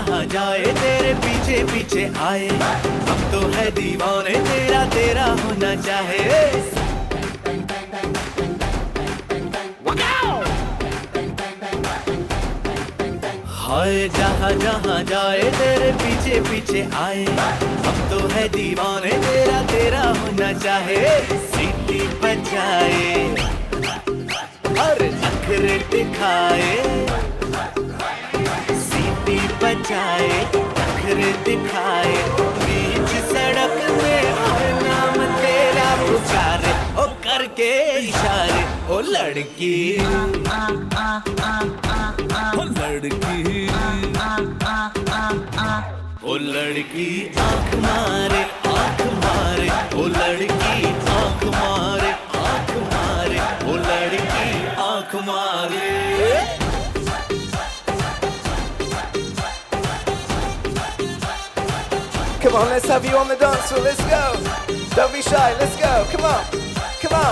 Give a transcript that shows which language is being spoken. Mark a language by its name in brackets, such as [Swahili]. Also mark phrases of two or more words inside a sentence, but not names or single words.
[Hindi] जाए तेरे पीछे पीछे आए हम तो है दीवाने तेरा तेरा होना चाहे हाय जहाँ जहाँ जाए तेरे पीछे पीछे आए हम तो है दीवाने तेरा तेरा होना चाहे सीटी बजाए और नखरे दिखाए सीटी बजाए नखरे दिखाए बीच सड़क में और नाम तेरा पुकारे ओ करके इशारे ओ लड़की ओ लड़की आँख मारे ओ लड़की आँख मारे ओ लड़की आँख मारे [English] Come on, let's have you on the dance floor. Let's go. Don't be shy. Let's go. Come on. Come on.